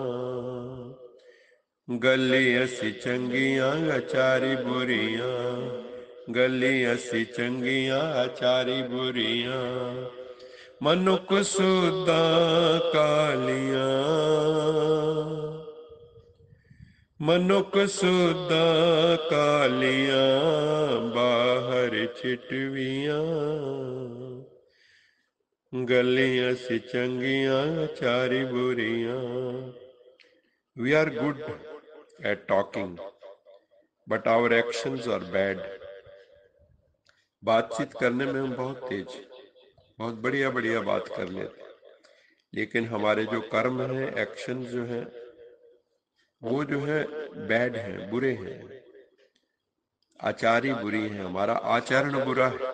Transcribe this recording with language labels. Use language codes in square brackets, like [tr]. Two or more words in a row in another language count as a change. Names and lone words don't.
[pa] ਗਲੀ ਅਸੀ ਚੰਗੀਆਂ, ਆਚਾਰੀ ਬੁਰੀਆਂ, ਗਲੀ ਅਸੀ ਚੰਗੀਆਂ, ਆਚਾਰੀ ਬੁਰੀਆਂ, ਮਨੁਖ ਸ਼ੁੱਧਾ ਕਾਲੀਆਂ, ਮਨੁਖ ਸ਼ੁੱਧਾ ਕਾਲੀਆਂ, ਬਾਹਰ ਚਿਟਵੀਆਂ। ਗਲੀ ਅਸੀ ਚੰਗੀਆਂ, ਆਚਾਰੀ ਬੁਰੀਆਂ। [en] We are good at talking, but our actions are bad. [hi] बातचीत करने में हम बहुत तेज, बहुत बढ़िया बढ़िया बात कर लेते, लेकिन हमारे जो कर्म हैं, एक्शन जो हैं, वो जो है बैड हैं, बुरे हैं, आचारी बुरी है, हमारा आचरण बुरा है।